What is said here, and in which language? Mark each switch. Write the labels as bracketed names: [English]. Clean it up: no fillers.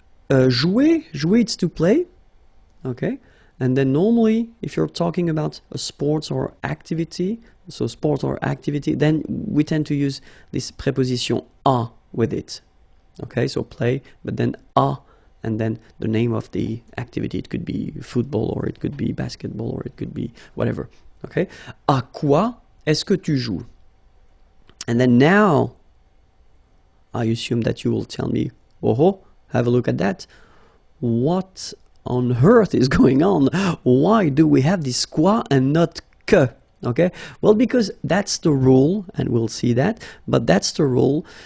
[English] Jouer, it's to play, okay? And then normally, if you're talking about a sport or activity, so sport or activity, then we tend to use this preposition à with it. Okay, so play, but then à, and then the name of the activity. It could be football, or it could be basketball, or it could be whatever. [French] Okay, à quoi est-ce que tu joues? [English] And then now, I assume that you will tell me, oh, have a look at that. What on earth is going on? Why do we have this quoi and not que? Okay, well, because that's the rule, and we'll see that, but that's the rule.